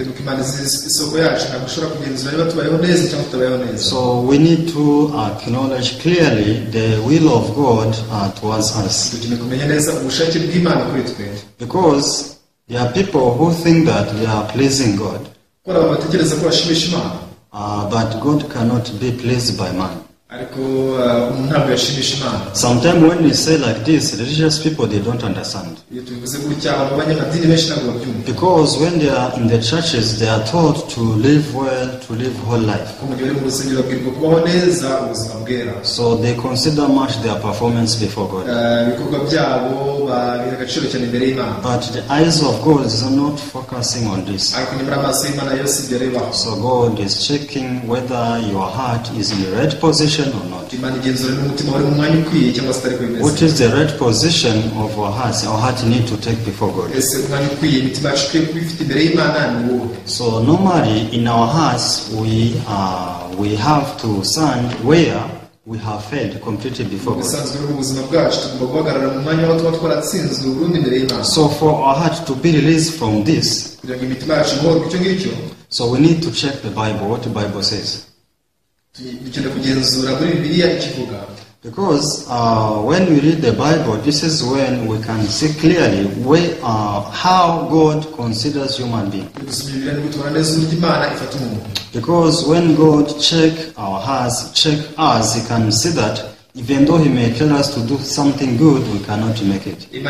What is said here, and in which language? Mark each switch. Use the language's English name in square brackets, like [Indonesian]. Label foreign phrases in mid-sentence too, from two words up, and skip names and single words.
[English] So we need to acknowledge clearly the will of God towards us. Because there are people who think that they are pleasing God. But God cannot be pleased by man. [Kinyarwanda] ariko umuntu ntabwo yashimisha Imana. [English] Sometimes when we say like this, religious people, they don't understand. [Kinyarwanda] Iyo tubivuze gutya abanyamadini benshi ntabwo babyumva. [English] Because when they are in the churches, they are taught to live well, to live whole life. [Kinyarwanda] Ko mu gihe bari mu rusengero babwirwa kubaho neza ubuzima bwera. [English] So they consider much their performance before God. [Kinyarwanda] Ibikorwa byabo babiha agaciro cyane imbere y'Imana. [English] But the eyes of God is not focusing on this. [Kinyarwanda] Ariko nyamara amaso y'Imana yose ibyo arebaho. [English] So God is checking whether your heart is in the right position or not. [Kinyarwanda] Imana igenzura n'umutima wari mu mwanya ukwiye cyangwa se utari ko bimeze. [English] What is the right position of our hearts? Our heart need to take before God. [Kinyarwanda] Ese umwanya ukwiye imitima yacu ikwiye kuba ifite imbere y'Imana ni wowe. [English] So normally in our hearts we have to stand where we have failed completely before God. [Kinyarwanda] Ubusanzwe mu buzima bwacu tugomba guhagarara mu mwanya aho tuba twaratsinzwe burundu imbere y'Imana. [English] So for our heart to be released from this, [Kinyarwanda] kugira ngo imitima yacu ibohorwe icyo ngicyo, [English] so we need to check the Bible, what the Bible says. [Kinyarwanda] dukeneye kugenzura muri Bibiliya ikivuga. [English] Because when we read the Bible, this is when we can see clearly how God considers human being. Because when God check our hearts, check us, He can see that even though He may tell us to do something good, we cannot make it.